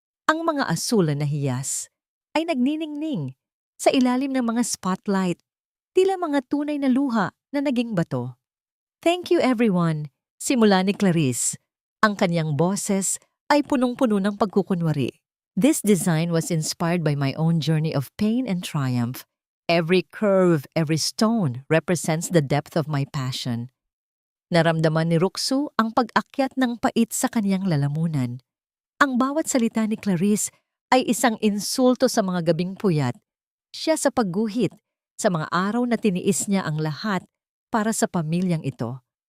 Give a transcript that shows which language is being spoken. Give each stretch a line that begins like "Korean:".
Filipino: Ang mga asul na hiyas ay nagniningning sa ilalim ng mga spotlight, tila mga tunay na luha na naging bato.
English: Thank you everyone,
Filipino: simula ni Clarice. Ang kanyang boses ay punong-puno ng pagkukunwari.
English: This design was inspired by my own journey of pain and triumph. Every curve, every stone represents the depth of my passion.
Filipino: Naramdaman ni Roxu ang pag-akyat ng pait sa kanyang lalamunan. Ang bawat salita ni Clarice ay isang insulto sa mga gabing puyat. Siya sa pagguhit, sa mga araw na tiniis niya ang lahat para sa pamilyang ito.